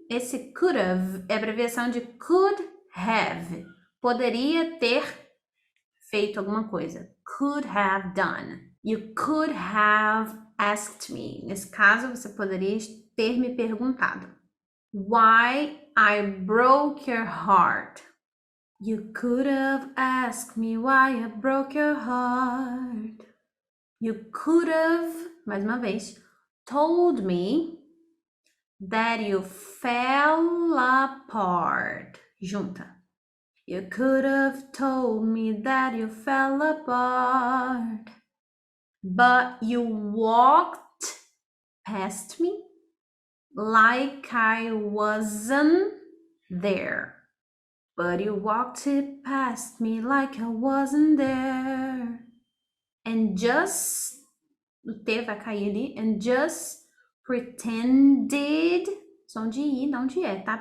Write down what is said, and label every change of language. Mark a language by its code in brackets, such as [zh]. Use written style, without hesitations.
[pt] Esse could have é abreviação de could have. Poderia ter feito alguma coisa. [en] Could have done. You could have asked me. [pt] Nesse caso, você poderia ter me perguntado. [en] Why I broke your heart. You could have asked me why I broke your heart. You could have, [pt] mais uma vez, [en] told me that you fell apart. [pt] Junta. [en] You could have told me that you fell apart. But you walked past me like I wasn't there. But you walked it past me like I wasn't there. And just, [pt] o T vai cair ali, [en] and just pretended, [pt] som de I, não de E, tá?